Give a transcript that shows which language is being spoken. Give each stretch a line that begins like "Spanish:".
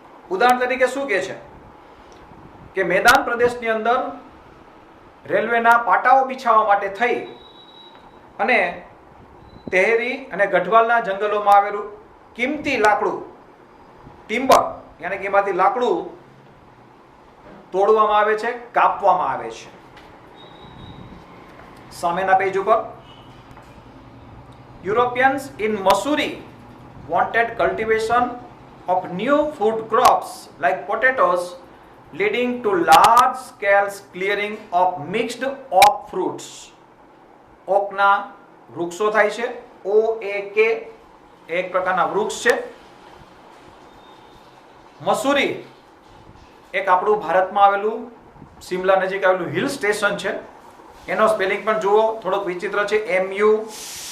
Gujarati: ઉદાહરણ તરીકે શું કહે છે કે મેદાન પ્રદેશની અંદર રેલવેના પાટાઓ બિછાવવા માટે થઈ અને તેહરી અને ગઢવાલના જંગલોમાં આવેલું કિંમતી લાકડું, ટિમ્બર, યાની કે એમાંથી લાકડું તોડવામાં આવે છે, કાપવામાં આવે છે. સામેના પેજ ઉપર
English: Europeans in Missouri wanted cultivation of new food crops like potatoes, leading to large scale clearing of mixed oak fruits.
Gujarati: ઓકના વૃક્ષો થાય છે, OAK એક પ્રકારના વૃક્ષ છે. મસૂરી એક આપણું ભારતમાં આવેલું સિમલા નજીક આવેલું હિલ સ્ટેશન છે. એનો સ્પેલિંગ પણ જુઓ, થોડોક વિચિત્ર છે, MUSSOURIE.